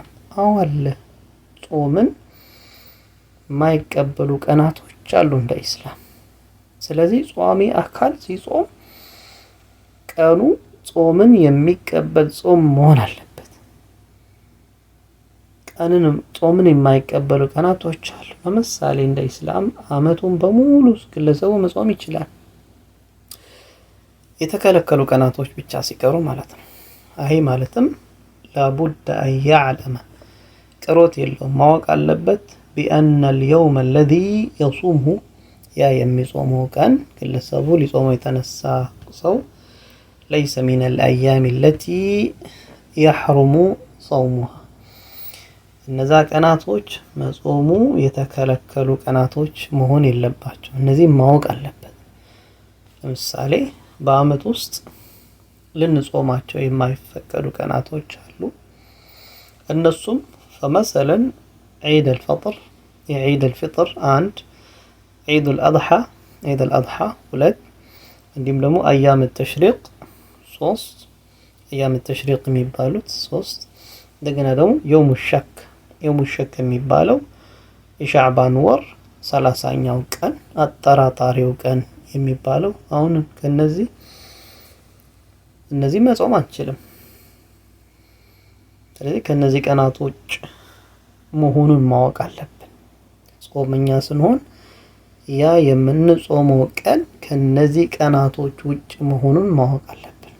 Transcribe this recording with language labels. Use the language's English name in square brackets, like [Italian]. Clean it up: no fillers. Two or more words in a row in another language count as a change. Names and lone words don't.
[Amharic] አዎ አለ። ጾምን የማይቀበሉ ቀናቶች አሉ እንደ ኢስላም። ስለዚህ ጿሚ አካል ሲጾም ቀኑ ጾምን የሚቀበል ጾም መሆን አለበት። ጾምን የማይቀበሉ ቀናቶች አሉ። ለምሳሌ እንደ ኢስላም አመቱን በሙሉ ግለሰቡ መጾም ይችላል። የተከለከሉ ቀናቶች ብቻ ሲቀሩ ማለት ነው። አይ ማለትም [Arabic] لابد أن يعلم [Amharic] ቅሮት የለውም ማወቅ አለበት [Arabic] بأن اليوم الذي يصومه [Amharic] ያ የሚጾመው ቀን ግለሰቡ ሊጾመው የተነሳ ሰው [Arabic] ليس من الأيام التي يحرم صومها [Amharic] እነዛ ቀናቶች መጾሙ የተከለከሉ ቀናቶች መሆን የለባቸው። እነዚህ ማወቅ አለበት። ለምሳሌ በአመት ውስጥ ልንጾማቸው የማይፈቀዱ ቀናቶች አሉ። እነሱም [Arabic] فمثلا عيد الفطر عيد الفطر [Amharic] አንድ [Arabic] عيد الأضحى [Amharic] ሁለት እንዲሁም ደግሞ [Arabic] أيام التشريق [Amharic] ሶስት [Arabic] أيام التشريق [Amharic] የሚባሉት ሶስት እንደገና ደግሞ [Arabic] يوم الشك [Amharic] የሚባለው የሻዕባን ወር 30ኛው ቀን አጠራጣሪው ቀን የሚባለው አሁን እነዚህ መጾም አንችልም። ስለዚህ ከነዚህ ቀናቶች መሆኑን ማወቅ አለብን። ጾመኛ ስንሆን ያ የምንጾመው ቀን ከነዚህ ቀናቶች ውጭ መሆኑን ማወቅ አለብን።